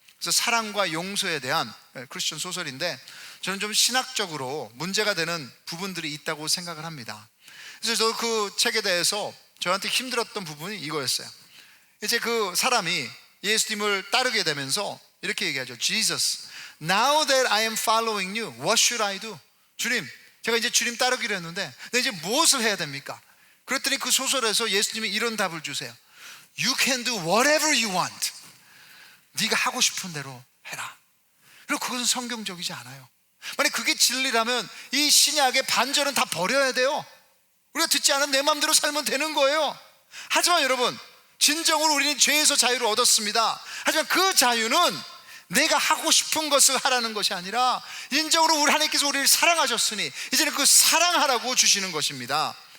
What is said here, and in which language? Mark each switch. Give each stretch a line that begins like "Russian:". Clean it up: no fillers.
Korean: 그래서 사랑과 용서에 대한 크리스천 소설인데, 저는 좀 신학적으로 문제가 되는 부분들이 있다고 생각을 합니다. 그래서 저도 그 책에 대해서 저한테 힘들었던 부분이 이거였어요. 이제 그 사람이 예수님을 따르게 되면서 이렇게 얘기하죠.
English: Jesus, now that I am following you, what should I do?
Korean: 주님, 제가 이제 주님 따르기로 했는데 근데 이제 무엇을 해야 됩니까? 그랬더니 그 소설에서 예수님이 이런 답을 주세요.
English: You can do whatever you want.
Korean: 네가 하고 싶은 대로 해라. 그리고 그것은 성경적이지 않아요. 만약 그게 진리라면 이 신약의 반절은 다 버려야 돼요. 우리가 듣지 않으면 내 마음대로 살면 되는 거예요. 하지만 여러분, 진정으로 우리는 죄에서 자유를 얻었습니다. 하지만 그 자유는 내가 하고 싶은 것을 하라는 것이 아니라 인적으로 우리 하나님께서 우리를 사랑하셨으니 이제는 그 사랑하라고 주시는 것입니다.